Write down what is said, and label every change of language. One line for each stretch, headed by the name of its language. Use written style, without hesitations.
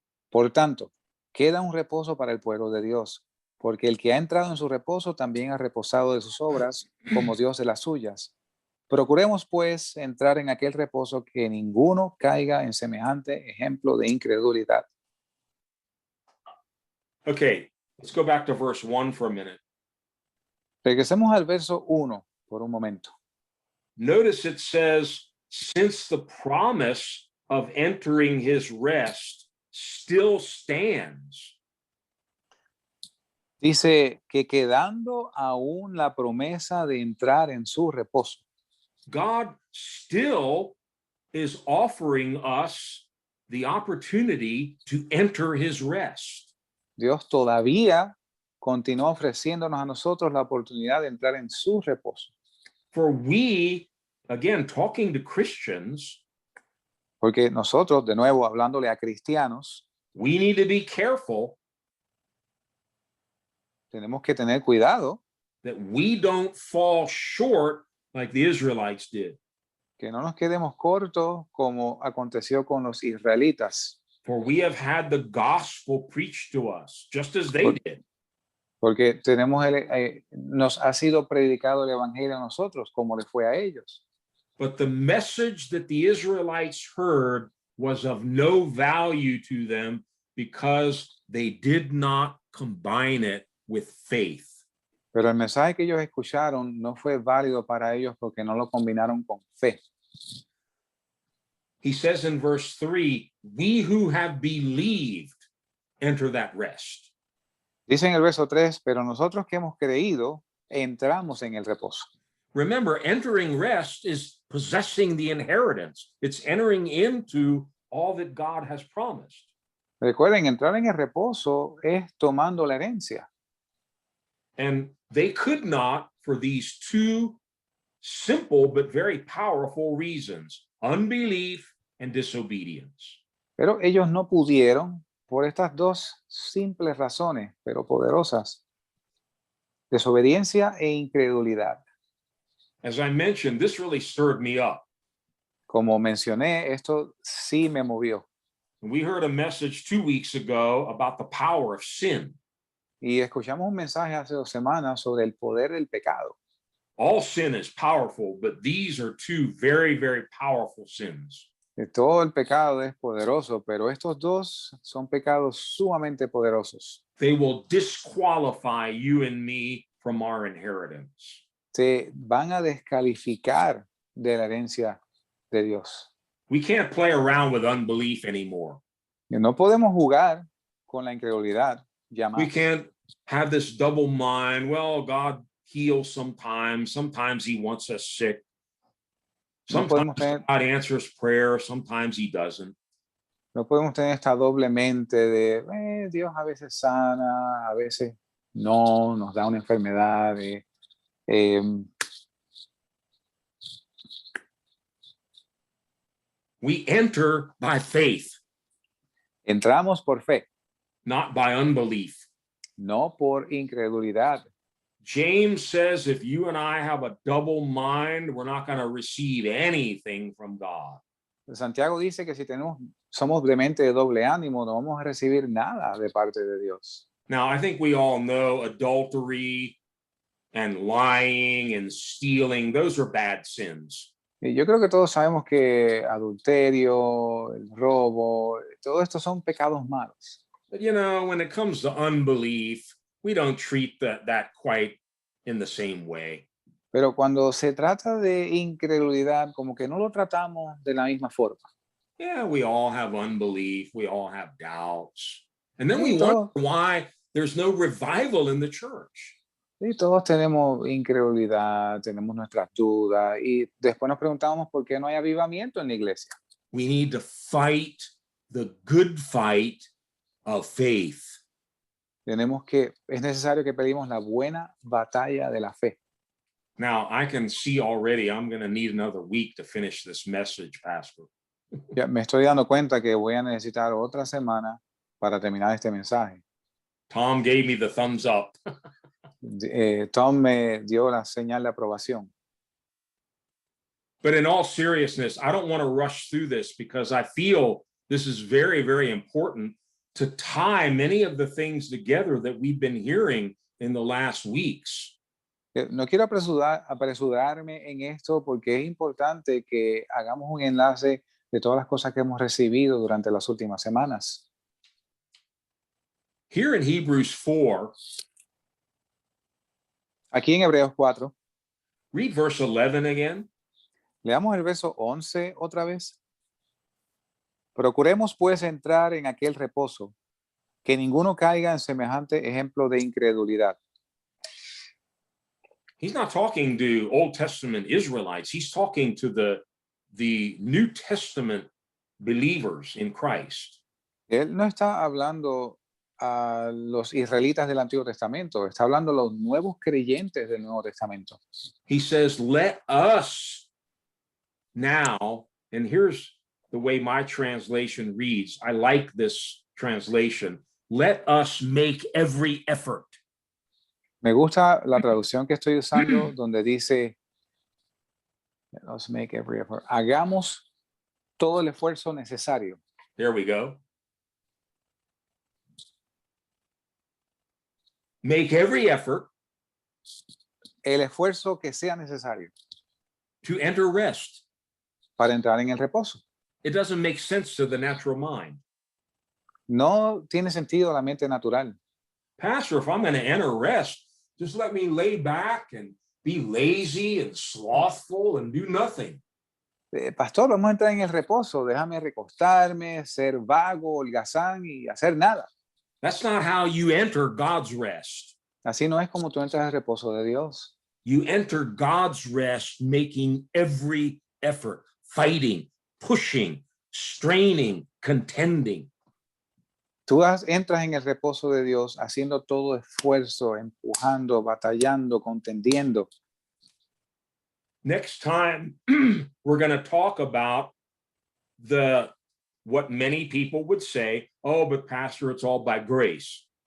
Spanish: Por tanto, queda un reposo para el pueblo de Dios, porque el que ha entrado en su reposo también ha reposado de sus obras, como Dios de las suyas. Procuremos, pues, entrar en aquel reposo, que ninguno caiga en semejante ejemplo de incredulidad.
English: Okay, let's go back to verse 1 for a minute.
Spanish: Regresemos al verso 1 por un momento.
English: Notice it says, since the promise of entering his rest still stands.
Spanish: Dice que quedando aún la promesa de entrar en su reposo.
English: God still is offering us the opportunity to enter his rest.
Spanish: Dios todavía continúa ofreciéndonos a nosotros la oportunidad de entrar en su reposo.
English: For we, again, talking to Christians,
Spanish: Porque nosotros, de nuevo, hablándole a cristianos,
English: we need to be careful
Spanish: tenemos que tener cuidado
English: that we don't fall short like the Israelites did.
Spanish: que no nos quedemos cortos como aconteció con los israelitas.
English: For we have had the gospel preached to us, just as they did.
Spanish: Porque nos ha sido predicado el evangelio a nosotros como les fue a ellos.
English: But the message that the Israelites heard was of no value to them because they did not combine it with faith.
Spanish: Pero el mensaje que ellos escucharon no fue válido para ellos porque no lo combinaron con fe.
English: He says in verse 3, we who have believed enter that rest.
Spanish: Dice en el verso 3, pero nosotros que hemos creído, entramos en el reposo.
English: Remember, entering rest is possessing the inheritance. It's entering into all that God has promised.
Spanish: Recuerden, entrar en el reposo es tomando la herencia.
English: And they could not, for these two simple but very powerful reasons, unbelief and disobedience.
Spanish: Pero ellos no pudieron por estas dos simples razones, pero poderosas: desobediencia e incredulidad.
English: As I mentioned, this really stirred me up.
Spanish: Como mencioné, esto sí me movió.
English: We heard a message 2 weeks ago about the power of sin.
Spanish: Y escuchamos un mensaje hace 2 semanas sobre el poder del pecado.
English: All sin is powerful, but these are two very, very powerful sins.
Spanish: Todo el pecado es poderoso, pero estos dos son pecados sumamente poderosos.
English: They will disqualify you and me from our inheritance.
Spanish: Te van a descalificar de la herencia de Dios.
English: We can't play around with unbelief anymore.
Spanish: Y no podemos jugar con la incredulidad. Ya
English: We
Spanish: más.
English: can't have this double mind. Well, God heals sometimes. Sometimes he wants us sick.
Spanish: No
English: Sometimes
Spanish: podemos tener,
English: God answers prayer. Sometimes he doesn't.
Spanish: no podemos tener esta doble mente de Dios a veces sana, a veces no, nos da una enfermedad.
English: We enter by faith,
Spanish: Entramos por fe,
English: not by unbelief.
Spanish: no por incredulidad.
English: James says if you and I have a double mind, we're not going to receive anything from God.
Spanish: Santiago dice que si somos de mente de doble ánimo, no vamos a recibir nada de parte de Dios.
English: Now, I think we all know adultery and lying and stealing, those are bad sins.
Spanish: Y yo creo que todos sabemos que adulterio, el robo, todo esto son pecados malos.
English: But you know, when it comes to unbelief, we don't treat that quite in the same way.
Spanish: Pero cuando se trata de incredulidad, como que no lo tratamos de la misma forma.
English: Yeah, we all have unbelief, we all have doubts. And then
Spanish: Sí,
English: we wonder
Spanish: todos,
English: why there's no revival in the church.
Spanish: sí, todos tenemos incredulidad, tenemos nuestras dudas y después nos preguntamos por qué no hay avivamiento en la iglesia.
English: We need to fight the good fight of faith.
Spanish: Es necesario que pedimos la buena batalla de la fe.
English: Now, I can see already I'm going to need another week to finish this message, Pastor.
Spanish: Ya me estoy dando cuenta que voy a necesitar otra semana para terminar este mensaje.
English: Tom gave me the thumbs up.
Spanish: Tom me dio la señal de aprobación.
English: But in all seriousness, I don't want to rush through this because I feel this is very, very important to tie many of the things together that we've been hearing in the last weeks.
Spanish: No quiero apresurarme en esto porque es importante que hagamos un enlace de todas las cosas que hemos recibido durante las últimas semanas.
English: Here in Hebrews 4,
Spanish: Aquí en Hebreos 4,
English: read verse 11 again.
Spanish: leamos el verso 11 otra vez. Procuremos pues entrar en aquel reposo, que ninguno caiga en semejante ejemplo de incredulidad.
English: He's not talking to Old Testament Israelites. He's talking to the New Testament believers in Christ.
Spanish: Él no está hablando a los israelitas del Antiguo Testamento, está hablando a los nuevos creyentes del Nuevo Testamento.
English: He says, let us now, and here's the way my translation reads. I like this translation. Let us make every effort.
Spanish: Me gusta la traducción que estoy usando donde dice,
English: let us make every effort.
Spanish: Hagamos todo el esfuerzo necesario.
English: There we go. Make every effort
Spanish: El esfuerzo que sea necesario
English: to enter rest.
Spanish: para entrar en el reposo.
English: It doesn't make sense to the natural mind.
Spanish: No tiene sentido a la mente natural.
English: Pastor, if I'm going to enter rest, just let me lay back and be lazy and slothful and do nothing.
Spanish: Pastor, vamos a entrar en el reposo. Déjame recostarme, ser vago, holgazán y hacer nada.
English: That's not how you enter God's rest.
Spanish: Así no es como tú entras al reposo de Dios.
English: You enter God's rest making every effort, fighting, pushing, straining, contending.
Spanish: Tú entras en el reposo de Dios haciendo todo esfuerzo, empujando, batallando, contendiendo.
English: Next time, we're going to talk about what many people would say, oh, but Pastor, it's all by grace.